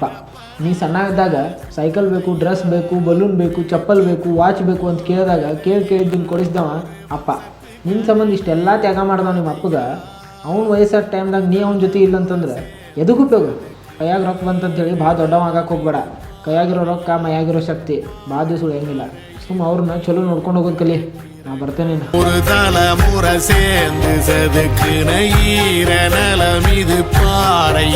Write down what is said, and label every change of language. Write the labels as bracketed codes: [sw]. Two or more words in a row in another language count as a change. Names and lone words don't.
[kn] ನೀ ಸಣ್ಣವಿದ್ದಾಗ ಸೈಕಲ್ ಬೇಕು, ಡ್ರೆಸ್ ಬೇಕು, ಬಲೂನ್ ಬೇಕು, ಚಪ್ಪಲ್ ಬೇಕು, ವಾಚ್ ಬೇಕು ಅಂತ ಕೇಳಿದಾಗ ಕೇಳಿದ್ದನ್ನು ಕೊಡಿಸ್ದವ ಅಪ್ಪ. ನಿನ್ನ ಸಂಬಂಧ ಇಷ್ಟೆಲ್ಲ ತ್ಯಾಗ ಮಾಡ್ದವ ನಿಮ್ಮ ಅಪ್ಪಗ. ಅವ್ನು ವಯಸ್ಸಾದ ಟೈಮ್ದಾಗ ನೀ ಅವ್ನ ಜೊತೆ ಇಲ್ಲ ಅಂತಂದ್ರೆ ಎದಕ್ಕೆ ಉಪಯೋಗ? ಕೈಯಾಗ ರೊಕ್ಕ ಬಂತಂತೇಳಿ ಭಾಳ ದೊಡ್ಡವ ಆಗಕ್ಕೆ ಹೋಗ್ಬೇಡ. ಕೈಯಾಗಿರೋ ರೊಕ್ಕ ಮೈಯಾಗಿರೋ ಶಕ್ತಿ ಭಾಳ ದಿವಸ ಉಳಿಯಂಗಿಲ್ಲ. ಸುಮ್ಮ ಅವ್ರನ್ನ ಚಲೋ ನೋಡ್ಕೊಂಡು ಹೋಗೋದು ಕಲಿ. ನಾ ಬರ್ತೇನೆ. [ta] ஒரு தலைமுறை சேர்ந்து செதுக்குன ஈர நலம் இது பாறை.